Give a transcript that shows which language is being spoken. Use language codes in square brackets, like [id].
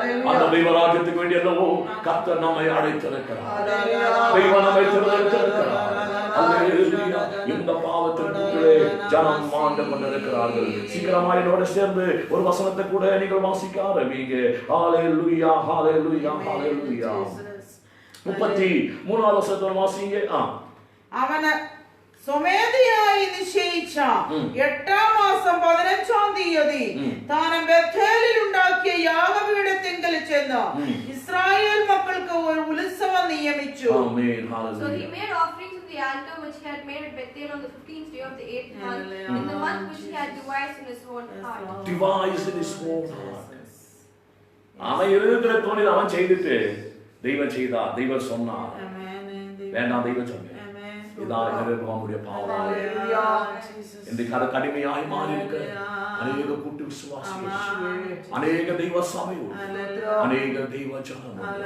[ta] அந்த தெய்வராஜ்யத்துக்கு வேண்டியதோ கர்த்தர் நம்மை அழைத்திருக்கிறார், தெய்வம் நம்மை தேர்ந்தெடுத்திருக்கிறார். ஹalleluya. இந்த பாவத்திற்குள்ளே ஜனம் மாண்டு கொண்டிருக்கிறார்கள். சீக்கிரமா என்னோட சேர்ந்து ஒரு வசனத்தை கூட நீங்கள் வாசிக்க ஆரம்பிங்க. ஹalleluya, ஹalleluya, ஹalleluya. 33வது வசனத்தை வாசிங்க. [ml] അവന് സ്വമേധയായി നിശ്ചയിച്ച 8-ാം മാസം 15-ാം തീയതി താൻ ബേഥേലിൽ ഉണ്ടാക്കിയ യാഗപീഠത്തിങ്കൽ ചെന്ന് ഇസ്രായേൽ മക്കൾക്ക് ഒരു ഉത്സവം നിയമിച്ചു. [en] So he made offerings of the altar which he had made at Bethel on the 15th day of the 8th month, in the month which he had devised in his own heart. Devised in his own heart. [ta] அவன் எழுதுகிற தோணி அவன் செய்துட்டு தெய்வம் செய்தா, தெய்வம் சொன்னா வேண்டாம், தெய்வம் சொன்னேன். இதான் நம்முடைய பாவம். இன்றைக்கு அது கடுமையாய் மாறி இருக்கு. அநேக கூட்டு விசுவாசிகள், அநேக தெய்வ சபையோடு, அநேக தெய்வ ஜனம்.